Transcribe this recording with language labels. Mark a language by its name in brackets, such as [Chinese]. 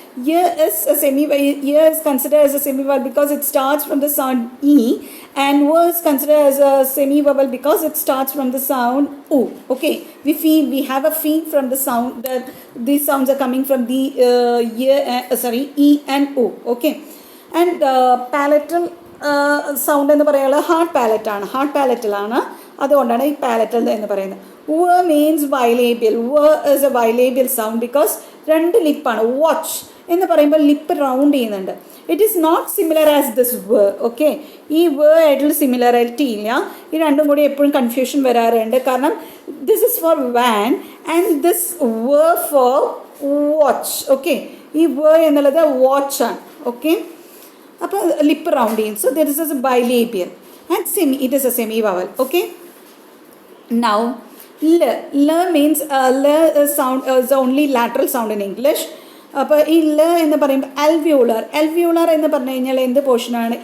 [English] Y is considered as a semi-vowel because it starts from the sound e, and v is considered as a semi-vowel because it starts from the sound u. Okay, we have a feel from the sound that these sounds are coming from the e and u. Okay, and palatal sound [Malayalam] എന്ന് പറയുന്നത് hard പാലറ്റലാണ്, അതുകൊണ്ടാണ് ഈ palatal എന്ന് പറയുന്നത്. [English] V means bilabial. V is a bilabial sound because [Malayalam] രണ്ട് ലിപ്പാണ്. Watch എന്ന് പറയുമ്പോൾ lip round ചെയ്യുന്നുണ്ട്. [English] It is not similar as this v. [Malayalam] Okay, ഈ v ആയിട്ടുള്ള സിമിലറിറ്റി ഇല്ല. ഈ രണ്ടും കൂടി എപ്പോഴും കൺഫ്യൂഷൻ വരാറുണ്ട്. [English] കാരണം this is for van and this v for watch. [Malayalam] Okay, ഈ v എന്നുള്ളത് വാച്ചാണ്. ഓക്കെ, അപ്പോൾ ലിപ്പ് റൗണ്ട് ചെയ്യും. [English] So this is a bilabial and it is a semi vowel. Okay, now L means L sound is only lateral sound in English. [Malayalam] അപ്പോൾ ഈ L എന്ന് പറയുമ്പോൾ അൽവ്യൂളർ എന്ന് പറഞ്ഞു കഴിഞ്ഞാൽ എന്ത് പോർഷനാണ്?